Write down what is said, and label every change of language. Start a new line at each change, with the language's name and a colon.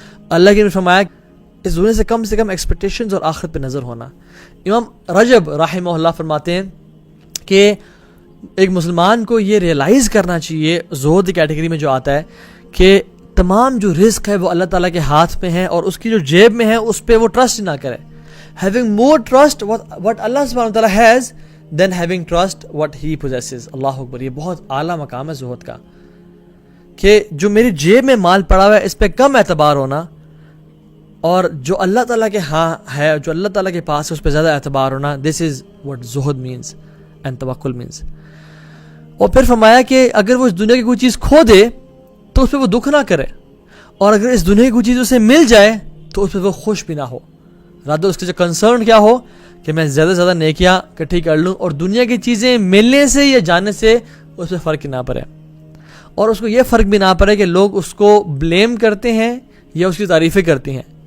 Urdu: اللہ کے نبی نے فرمایا اس دنیا سے کم ایکسپیکٹیشنز اور آخرت پہ نظر ہونا. امام رجب رحمہ اللہ فرماتے ہیں کہ ایک مسلمان کو یہ ریئلائز کرنا چاہیے زہد کیٹیگری میں جو آتا ہے کہ تمام جو رزق ہے وہ اللہ تعالیٰ کے ہاتھ میں ہے, اور اس کی جو جیب میں ہے اس پہ وہ ٹرسٹ نہ کرے.
English: having more trust what Allah subhanahu wa ta'ala has than having trust what he possesses.
Urdu: اللہ اکبر, یہ بہت اعلیٰ مقام ہے زہد کا, کہ جو میری جیب میں مال پڑا ہوا ہے اس پہ کم اعتبار ہونا, اور جو اللہ تعالیٰ کے ہاں ہے, جو اللہ تعالیٰ کے پاس ہے اس پہ زیادہ اعتبار ہونا.
English: this is what زہد means and توکل means.
Urdu: اور پھر فرمایا کہ اگر وہ اس دنیا کی کوئی چیز کھو دے تو اس پہ وہ دکھ نہ کرے, اور اگر اس دنیا کی کوئی چیز اسے مل جائے تو اس پہ وہ خوش بھی نہ ہو. رات اس کے جو کنسرن کیا ہو کہ میں زیادہ سے زیادہ نیکیاں اکٹھی کر لوں, اور دنیا کی چیزیں ملنے سے یا جانے سے اس پہ فرق نہ پڑے, اور اس کو یہ فرق بھی نہ پڑے کہ لوگ اس کو بلیم کرتے ہیں یا اس کی تعریفیں کرتی ہیں.